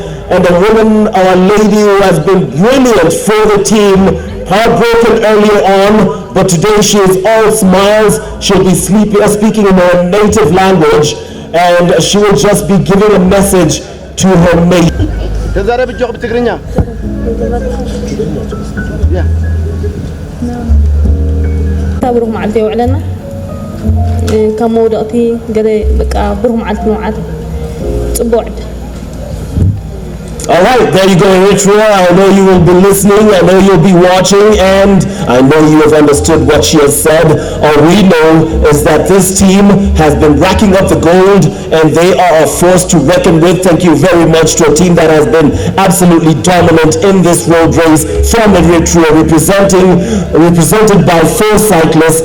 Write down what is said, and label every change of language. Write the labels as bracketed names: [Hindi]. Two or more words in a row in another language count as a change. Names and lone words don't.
[English] And a woman or a lady who has been brilliant for the team, heartbroken earlier on, but today she is all smiles. She'll be speaking in her native language, and she will just be giving a message to her mate. [Tigrinya] ብሩህ መዓልቲ የውዕለና ካብ መውደቕቲ ገለ በቃ ብሩህ መዓልቲ ንውዓል ጽቡቕ ዕድል [English] All right, there you go, Eritrea. I know you will be listening. I know you'll be watching, and I know you have understood what she has said. All we know is that this team has been racking up the gold, and they are a force to reckon with. Thank you very much to a team that has been absolutely dominant in this road race from Eritrea, represented by 4 cyclists.